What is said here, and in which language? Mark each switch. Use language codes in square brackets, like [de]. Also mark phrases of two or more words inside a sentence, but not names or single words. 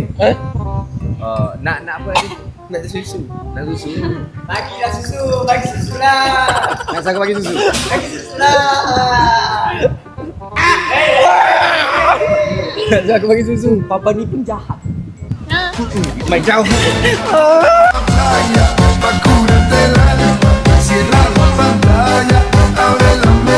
[ms] Nak apa ni? Nak susu. Nak susu. Bagilah susu, bagi susu lah. Nak saya bagi susu. Bagi susu lah. Nak aku bagi susu. Papa ni pun jahat. Mai jauh. [es] Pantalla, pa' curarte el alma, cierra la pantalla, abre la